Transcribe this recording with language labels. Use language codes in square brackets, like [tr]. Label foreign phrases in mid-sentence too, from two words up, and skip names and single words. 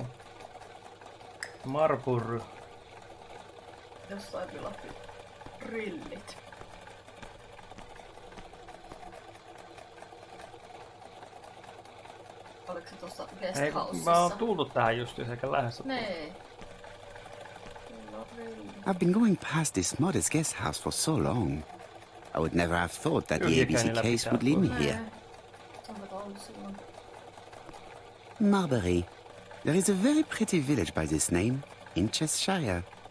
[fi] Marpurry. Jossain pilatti rillit. Oliko se tuossa guesthouseissa? Mä oon tullut tähän just eikä lähdössä. Nee. [en] I've been going past this modest guest house for so long. I would never have thought that the ABC case would lead me here. Marbury. There is a very pretty village by this name, in Cheshire.